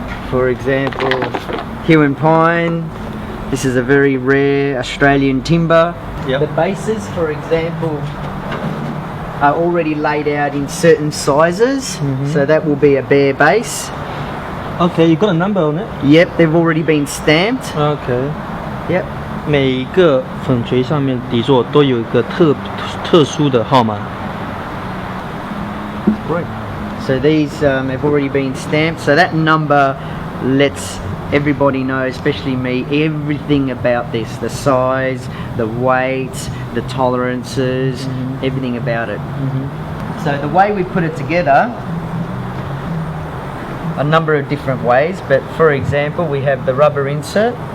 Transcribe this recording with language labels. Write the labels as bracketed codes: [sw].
[en] For example, Huon pine. This is a very rare Australian timber. Yep. The bases, for example, are already laid out in certain sizes. So that will be a bare base. Okay, you got a number on it? Yep, they've already been stamped. Okay. Yep. [zh] 每一个粉锤上面底座都有一个特殊的号码。 [en] Great. So these have already been stamped. So that number lets everybody know, especially me, everything about this. The size, the weight, the tolerances, everything about it. So the way we put it together, a number of different ways, but for example, we have the rubber insert.